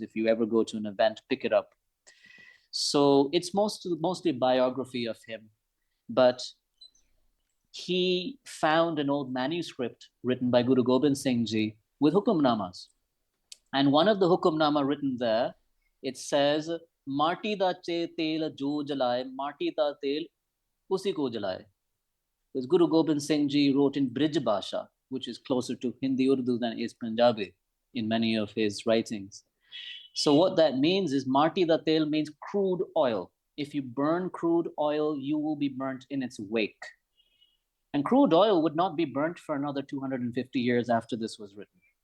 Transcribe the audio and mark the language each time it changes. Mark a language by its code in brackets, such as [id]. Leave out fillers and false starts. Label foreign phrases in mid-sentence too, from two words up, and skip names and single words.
[en] If you ever go to an event, pick it up. So it's mostly a biography of him, but he found an old manuscript written by Guru Gobind Singh Ji with hukumnamas. And one of the hukumnama written there, it says, [pa] ਮਾਰਤੀ ਦਾ ਤੇਲ ਜੋ ਜਲਾਏ, ਮਾਰਤੀ ਦਾ ਤੇਲ ਉਸੀ ਕੋ ਜਲਾਏ. [en] Because Guru Gobind Singh Ji wrote in Brij Bhasha, which is closer to Hindi Urdu than is Punjabi in many of his writings. So what that means is [pa] ਮਾਰਤੀ ਦਾ ਤੇਲ [en] means crude oil. If you burn crude oil, you will be burnt in its wake. And crude oil would not be burnt for another 250 years after this was written.